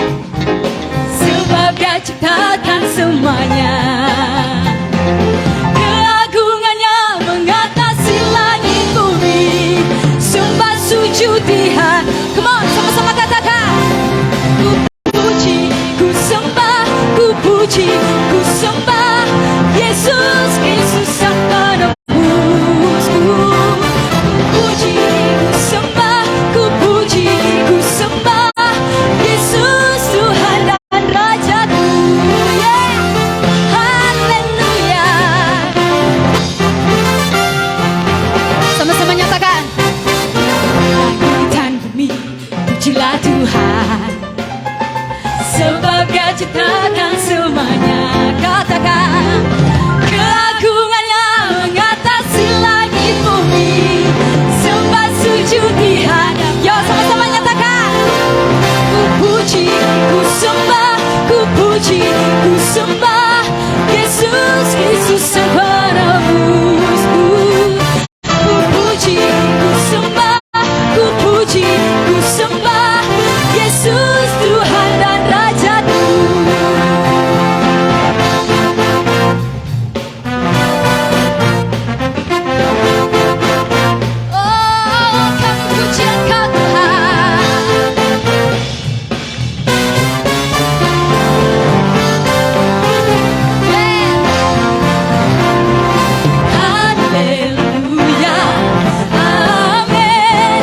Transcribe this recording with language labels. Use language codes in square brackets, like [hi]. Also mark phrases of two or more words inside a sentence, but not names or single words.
[id] Sebab Dia ciptakan semuanya. Keagungannya mengatasi langit bumi. Sembah sujud Dia. [en] Come on, [id] sama-sama katakan. Ku puji, ku sembah, ku puji, ku sembah Yesus, Yesus Sang Penebusku. Ku puji, ku sembah, ku puji, ku sembah Yesus Tuhan dan Rajaku, yeah. Haleluya. Sama-sama nyatakan. Langit dan bumi, pujilah Tuhan. Sebab Dia ciptakan semuanya. Katakan. Keagungannya mengatasi langit bumi. Sembah sujud di hadap. Yo, sama-sama nyatakan. Ku puji, ku sembah, ku puji, ku sembah Yesus, Yesus Sang Penebusku. Ku puji, ku sembah, ku puji, ku sembah Yesus Tuhan dan Rajaku. Oh, kami pujian Kau Tuhan. Haleluya, amin.